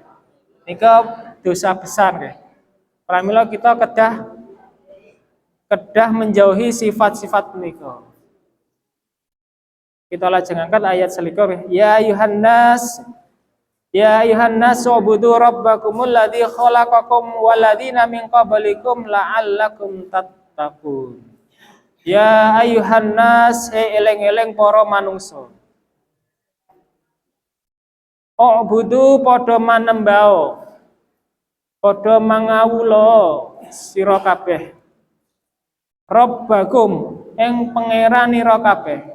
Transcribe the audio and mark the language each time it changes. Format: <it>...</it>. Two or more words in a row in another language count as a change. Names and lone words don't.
<jv>Nika dosa besar nggih. Pramila kita kedah menjauhi sifat-sifat menika. Kita lajeng angkat ayat selikur.</jv> <ar>يا أيها الناس اعبدوا ربكم الذي خلقكم والذين من قبلكم لعلكم تتقون. يا أيها الناس</ar> <jv>eleng-eleng para manungsa. Ubudu padha manembao. Padha mangawula sira kabeh. Rabbakum ing pangeranira kabeh.</jv>